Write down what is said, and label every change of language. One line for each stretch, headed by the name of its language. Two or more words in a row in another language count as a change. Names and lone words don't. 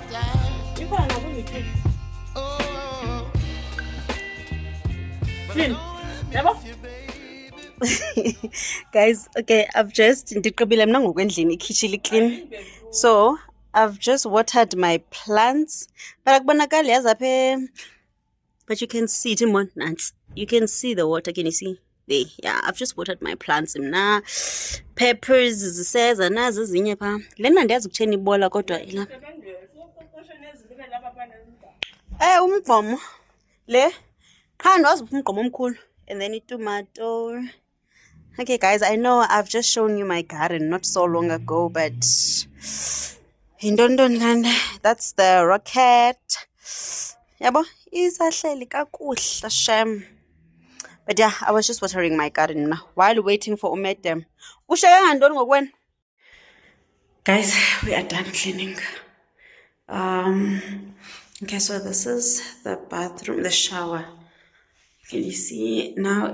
English: Guys, okay, I've just clean. So I've just watered my plants. But you can see it in you can see the water. Can you see? There. Yeah, I've just watered my plants. Peppers says
Xhosa: anazo zinye pha. Lena ndiyazi ukutheni ibola kodwa ila. Umgqomo. Le. Qha ndazi umgqomo omkhulu
English: and then tomato. Okay guys, I know I've just shown you my garden not so long ago, but in Dondonland, that's the rocket.
Xhosa: Yabo, isahleli kakuhle shem.
English: But yeah, I was just watering my garden now while waiting for Umedem. Guys, we are done cleaning. Okay, so this is the bathroom, the shower. Can you see now?